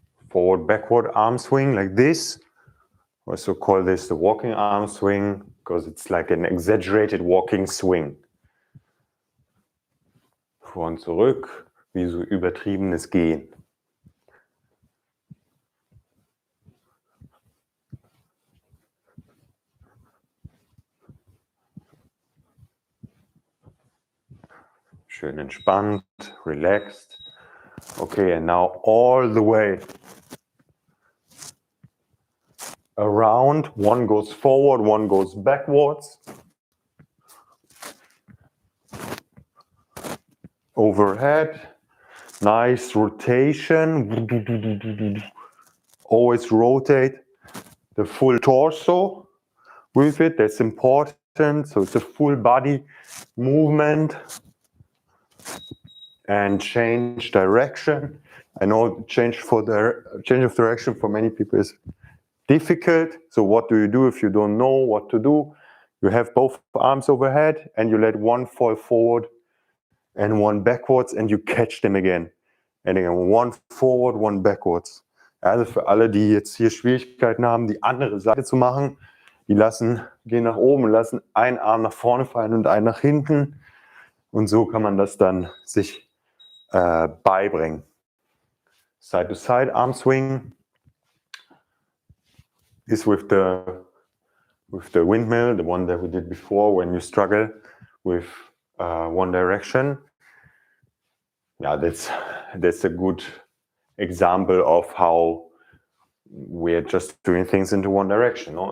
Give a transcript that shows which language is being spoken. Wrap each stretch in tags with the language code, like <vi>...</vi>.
<en>Forward, backward arm swing like this. Also call this the walking arm swing because it's like an exaggerated walking swing.</en> <de>Vor und zurück, wie so übertriebenes Gehen. Schön entspannt, relaxed.</de> <en>Okay, and now all the way around. One goes forward, one goes backwards. Overhead. Nice rotation. Always rotate the full torso with it. That's important. So it's a full body movement. And change direction. I know change of direction for many people is difficult. So what do you do if you don't know what to do? You have both arms overhead and you let one fall forward and one backwards and you catch them again. And again, one forward, one backwards.</en> <de>Also für alle, die jetzt hier Schwierigkeiten haben, die andere Seite zu machen, die gehen nach oben und lassen einen Arm nach vorne fallen und einen nach hinten. Und so kann man das dann sich beibringen.</de> <en>Side to side arm swing is with the windmill, the one that we did before when you struggle with one direction. Yeah, that's a good example of how we're just doing things into one direction, no?</en>